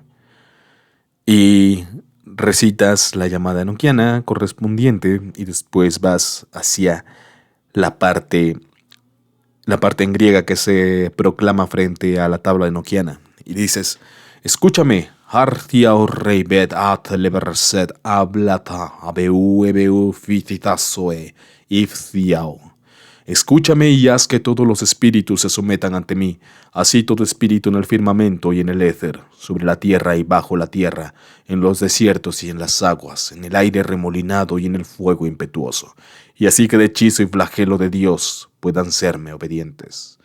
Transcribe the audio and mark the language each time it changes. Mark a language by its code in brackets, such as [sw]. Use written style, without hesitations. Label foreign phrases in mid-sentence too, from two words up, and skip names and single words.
[es] Y recitas la llamada enoquiana correspondiente y después vas hacia la parte en griega que se proclama frente a la tabla enoquiana. Y dices, escúchame, Hartia rey bet at leverset ablata abeu ebeu fititasoe ifciao. Escúchame y haz que todos los espíritus se sometan ante mí, así todo espíritu en el firmamento y en el éter, sobre la tierra y bajo la tierra, en los desiertos y en las aguas, en el aire remolinado y en el fuego impetuoso, y así que el hechizo y flagelo de Dios puedan serme obedientes.